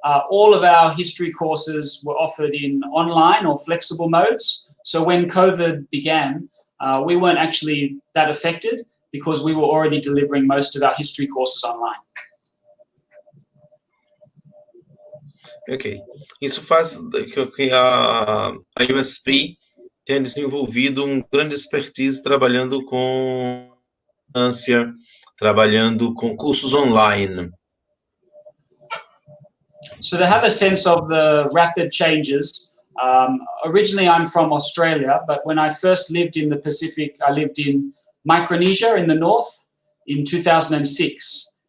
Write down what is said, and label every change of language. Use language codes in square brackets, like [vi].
[en] all of our history courses were offered in online or flexible modes. So when COVID began, we weren't actually that affected because we were already delivering most of our history courses online. Ok. [pt] Isso faz com que a USP tenha desenvolvido grande expertise trabalhando com distância, trabalhando com cursos online. [en] So to have a sense of the rapid changes, originally I'm from Australia, but when I first lived in the Pacific, I lived in Micronesia in the north in 2006.